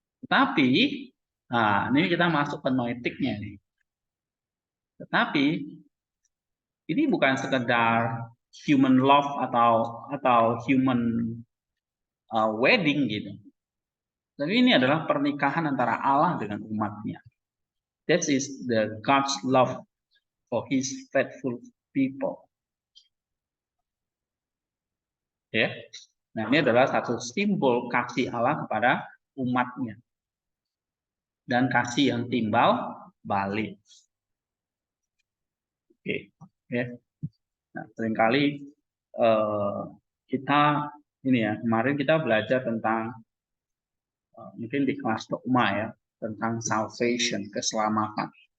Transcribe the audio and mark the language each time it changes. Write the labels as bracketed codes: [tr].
[id] Tapi, nah, ini kita masuk ke noetiknya nih. Tetapi ini bukan sekedar [en] human love [id] atau [en] human wedding [id] gitu. Tapi ini adalah pernikahan antara Allah dengan umatnya. [en] That is the God's love for His faithful people. [id] Ya, nah ini adalah satu simbol kasih Allah kepada umatnya dan kasih yang timbal balik. Oke, ya. Nah, seringkali kita ini ya, kemarin kita belajar tentang mungkin di kelas dogma ya, tentang salvation, keselamatan.